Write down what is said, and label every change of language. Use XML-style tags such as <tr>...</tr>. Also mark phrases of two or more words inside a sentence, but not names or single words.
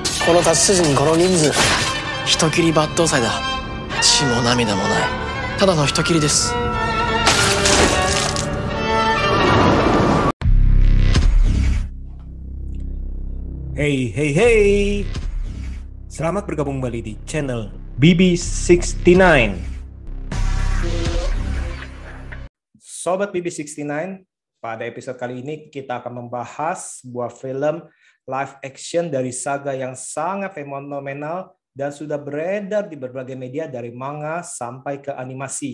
<ja>この達筋にこの人数、人斬り抜刀斎だ。血も涙もない、ただの人斬りです。 Hey, hey, hey.</ja> <id>Selamat bergabung kembali di channel BB69. Sobat BB69, pada episode kali ini kita akan membahas sebuah film live action dari saga yang sangat fenomenal dan sudah beredar di berbagai media dari manga sampai ke animasi.</id>